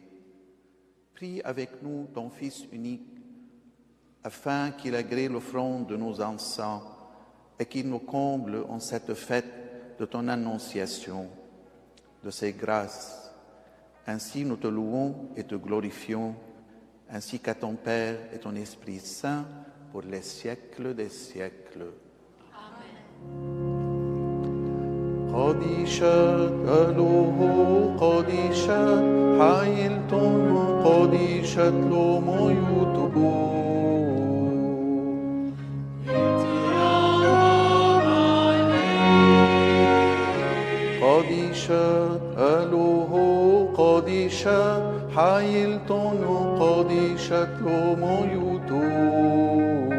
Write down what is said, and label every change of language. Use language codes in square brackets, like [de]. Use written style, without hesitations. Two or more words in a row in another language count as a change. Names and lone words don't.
[fr] Prie avec nous ton Fils unique, afin qu'il agrée l'offrande de nos encens et qu'il nous comble en cette fête de ton annonciation, de ses grâces. Ainsi nous te louons et te glorifions, ainsi qu'à ton Père et ton Esprit Saint, pour les siècles des siècles. Amen. [syc] ܩܕܝܫܬ ܐܠܗܐ ܩܕܝܫܬ ܚܝܠܬܢܐ ܩܕܝܫܬ ܠܐ ܡܝܘܬܐ ܩܕܝܫܬ ܐܠܗܐ ܩܕܝܫܬ ܚܝܠܬܢܐ ܩܕܝܫܬ ܠܐ ܡܝܘܬܐ